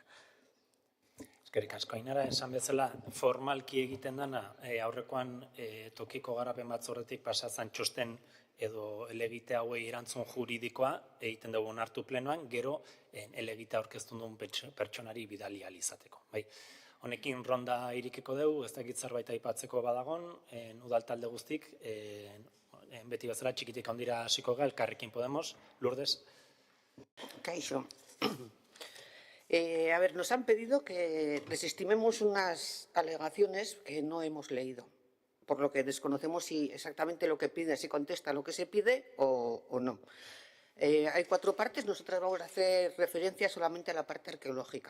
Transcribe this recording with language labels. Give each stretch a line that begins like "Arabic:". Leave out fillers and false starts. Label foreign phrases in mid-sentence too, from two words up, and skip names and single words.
Basque: Eskerrik asko, Ainara, esan bezala formalki egiten dana, aurrekoan tokiko garapen batzordetik pasazan txosten edo helegite hauei erantzun juridikoa egiten dugu onartu plenoan, gero helegite aurkeztu duen pertsonari bidali ahal izateko. Honekin ronda irikiko dugu, ez dakit zerbait aipatzeko badagon, udaltalde guztik, beti bezala txikitik handira hasiko gara, Elkarrekin Podemos, Lourdes. Kaixo.
Spanish: A ver, nos han pedido que desestimemos unas alegaciones que no hemos leído, por lo que desconocemos si exactamente lo que pide, si contesta lo que se pide o no. Hay 4 partes, nosotras vamos a hacer referencia solamente a la parte arqueológica.